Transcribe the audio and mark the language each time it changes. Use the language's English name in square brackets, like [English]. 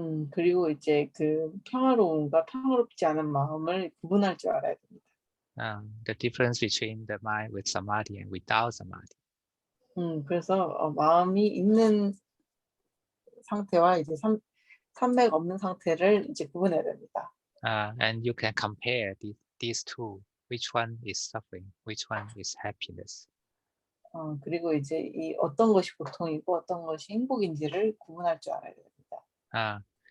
[Korean] 그리고 이제 그 평화로움과 평화롭지 않은 마음을 구분할 줄 알아야 됩니다. [English] The difference between the mind with samadhi and without samadhi. [Korean] 그래서 마음이 있는 상태와 이제 삼매가 없는 상태를 이제 구분해야 됩니다. [English] And you can compare these two. Which one is suffering? Which one is happiness? [Korean] 그리고 이제 이 어떤 것이 고통이고 어떤 것이 행복인지를 구분할 줄 알아야 됩니다.